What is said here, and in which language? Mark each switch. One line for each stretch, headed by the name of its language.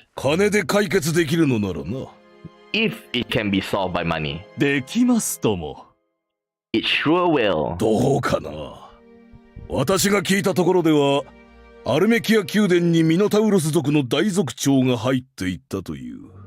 Japanese: 金で解決できるのならな。
English: If it can be solved by money.
Japanese: できますとも。
English: It sure will.
Japanese: どうかな。私が聞いたところでは、アルメキア宮殿にミノタウロス族の大族長が入っていったという。